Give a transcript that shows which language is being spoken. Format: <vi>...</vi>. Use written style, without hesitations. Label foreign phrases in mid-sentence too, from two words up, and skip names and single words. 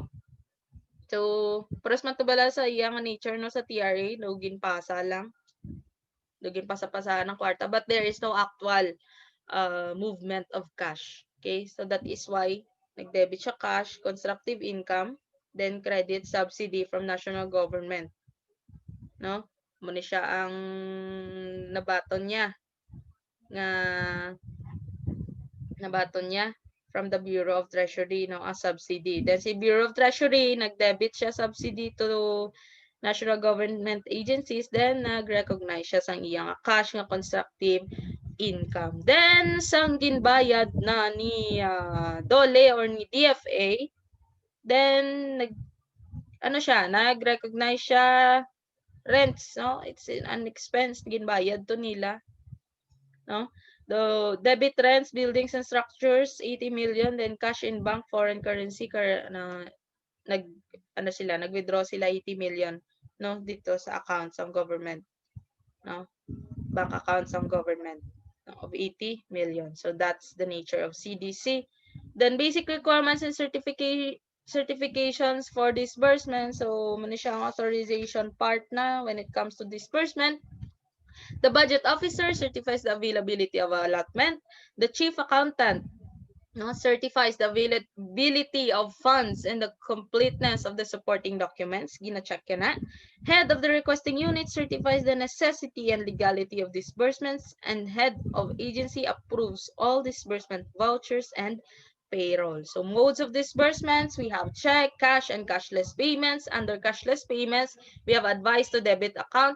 <hil>So pros man to bala sa iyang nature, no, sa TRA, lugin pasa lang, lugin pasa-pasa ng kwarta,</hil> <en>but there is no actual movement of cash. Okay, so that is why</en> <hil>nag-debit siya</hil> <en>cash, constructive income, then credit subsidy from national government, no,</en> <hil>muna siya ang nabaton niya</hil> <en>from the Bureau of Treasury, no, as subsidy. Then si Bureau of Treasury</en> <hil>nag-debit siya</hil> <en>subsidy to national government agencies, then</en> <hil>nag-recognize siya sang iyang</hil> <en>cash nga constructive income.</en> <hil>Then sang ginbayad na ni DOLE or ni DFA, then nag-recognize siya rents, no?</hil> <en>It's an expense</en> <hil>ginbayad to nila,</hil> <en>no? The debit rents, buildings and structures 80 million, then cash in bank, foreign currency nag-withdraw sila 80 million, no, dito sa accounts ng government, no? Bank accounts ng government, no, of 80 million. So that's the nature of CDC. Then basic requirements and certifications for disbursement.</en> <hil>So muna siya ang authorization part na when it comes to disbursement.</hil> <en>The budget officer certifies the availability of allotment. The chief accountant, no, certifies the availability of funds and the completeness of the supporting documents.</en> <hil>Gina-check ka na.</hil> <en>Head of the requesting unit certifies the necessity and legality of disbursements, and head of agency approves all disbursement vouchers and payroll. So modes of disbursements, we have check, cash, and cashless payments. Under cashless payments, we have advice to debit account.</en>